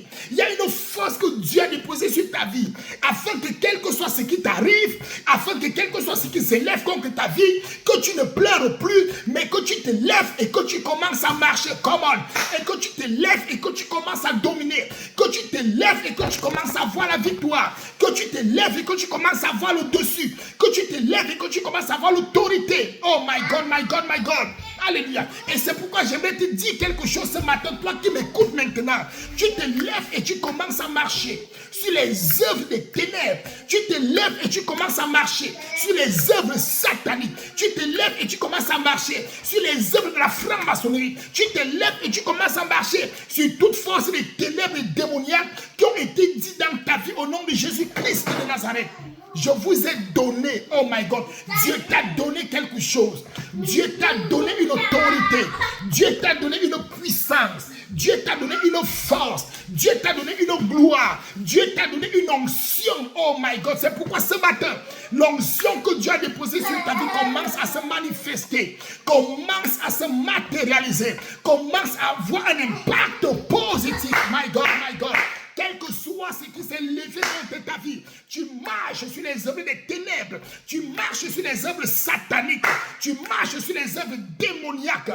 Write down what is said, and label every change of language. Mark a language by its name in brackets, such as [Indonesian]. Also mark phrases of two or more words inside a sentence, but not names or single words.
[French] Il y a une force que Dieu a déposée sur ta vie. Afin que quel que soit ce qui t'arrive, afin que quel que soit ce qui s'élève contre ta vie, que tu ne pleures plus, mais que tu te lèves et que tu commences à marcher. [English] Come on. [French] Et que tu te lèves et que tu commences à dominer. Que tu te lèves et que tu commences à voir la victoire. Que tu te lèves et que tu commences à voir le dessus. Que tu te lèves et que tu commences à voir l'autorité. [English] Oh my God, my God, my God. [French] Alléluia. Et c'est pourquoi j'aimerais te dire quelque chose ce matin, toi qui m'écoutes maintenant. Tu te lèves et tu commences à marcher sur les œuvres des ténèbres. Tu te lèves et tu commences à marcher sur les œuvres sataniques. Tu te lèves et tu commences à marcher sur les œuvres de la franc-maçonnerie. Tu te lèves et tu commences à marcher sur toute force des ténèbres démoniaques qui ont été dites dans ta vie au nom de Jésus-Christ de Nazareth. Je vous ai donné, [English] oh my God, [French] Dieu t'a donné quelque chose. Dieu t'a donné une autorité. Dieu t'a donné une puissance. Dieu t'a donné une force. Dieu t'a donné une gloire. Dieu t'a donné une onction, [English] oh my God. [French] C'est pourquoi ce matin, l'onction que Dieu a déposée sur ta vie commence à se manifester, commence à se matérialiser, commence à avoir un impact positif. [English] My God, my God. [French] Quel que soit ce qui s'est levé dans ta vie, tu marches sur les œuvres des ténèbres, tu marches sur les œuvres sataniques, tu marches sur les œuvres démoniaques.